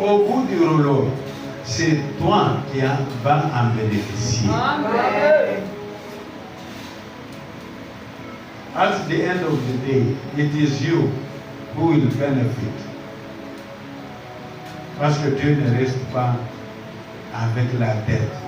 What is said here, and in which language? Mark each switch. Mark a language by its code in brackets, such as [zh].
[fr] Au bout du rouleau, c'est toi qui vas en bénéficier. Amen. [en] At the end of the day, it is you who will benefit. [fr] Parce que Dieu ne reste pas avec la dette